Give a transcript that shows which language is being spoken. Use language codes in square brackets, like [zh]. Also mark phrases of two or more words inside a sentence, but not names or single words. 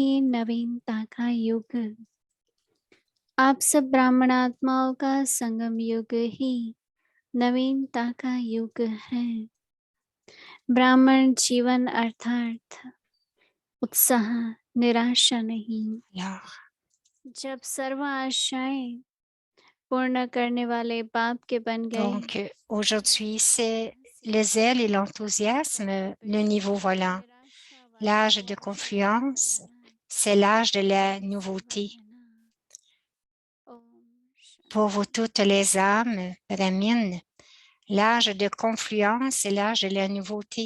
[hi] नवीनता का युग आप सब ब्राह्मण आत्माओं का संगम युग ही नवीनता का युग है ब्राह्मण जीवन अर्थात उत्साह निराशा नहीं [fr] Alors, [hi] जब सर्व आशाएं पूर्ण करने वाले बाप के बन गए [fr] donc, aujourd'hui, c'est le zèle et l'enthousiasme, le niveau volant. L'âge de confluence, c'est l'âge de la nouveauté. Pour vous toutes les âmes, Brahmines, l'âge de confluence est l'âge de la nouveauté.